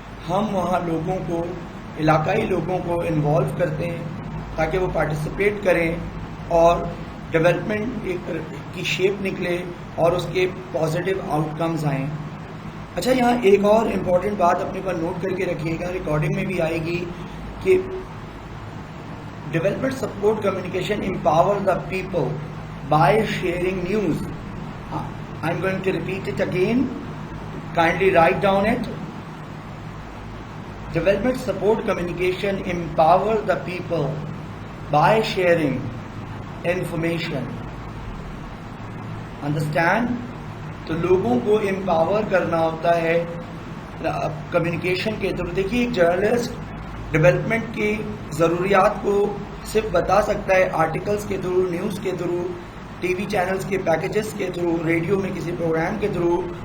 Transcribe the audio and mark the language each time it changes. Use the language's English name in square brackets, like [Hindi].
[Urdu] ہم وہاں لوگوں کو علاقائی لوگوں کو انوالو کرتے ہیں تاکہ وہ پارٹیسپیٹ کریں اور ڈیولپمنٹ کی شیپ نکلے اور اس کے پازیٹیو آؤٹ کمز آئیں. اچھا یہاں ایک اور امپورٹنٹ بات اپنے پر نوٹ کر کے رکھیے گا, ریکارڈنگ میں بھی آئے گی کہ development support communication [English] empower the people by sharing news. I'm going to repeat it again. Kindly write down it. Development support communication empower the people by sharing information. Understand? [Urdu] تو لوگوں کو امپاور کرنا ہوتا ہے کمیونیکیشن کے through. دیکھیے ایک journalist development کی ضروریات کو صرف بتا سکتا ہے آرٹیکلز کے تھرو, نیوز کے تھرو, ٹی وی چینلز کے پیکیجز کے تھرو, ریڈیو میں کسی پروگرام کے تھرو.